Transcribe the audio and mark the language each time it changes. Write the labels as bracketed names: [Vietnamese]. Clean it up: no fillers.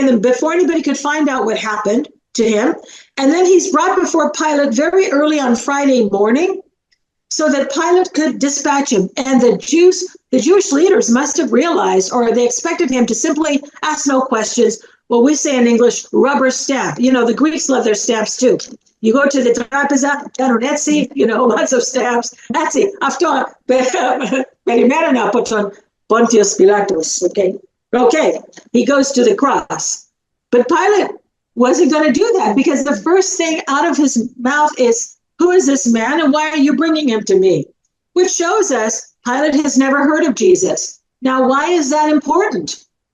[English] And then before anybody could find out what happened to him, and then he's brought before Pilate very early on Friday morning so that Pilate could dispatch him. And the Jewish leaders must have realized, or they expected him to simply ask no questions. Well, we say in English, rubber stamp. You know, the Greeks love their stamps too. You go to the trapeza, lots of stamps. [Greek] Etsi, αυτό περιμένω να πω τον Πόντιος Πιλάτος, okay? [English] Okay, he goes to the cross. But Pilate wasn't going to do that, because the first thing out of his mouth is, who is this man and why are you bringing him to me? Which shows us Pilate has never heard of Jesus. Now, why is that important?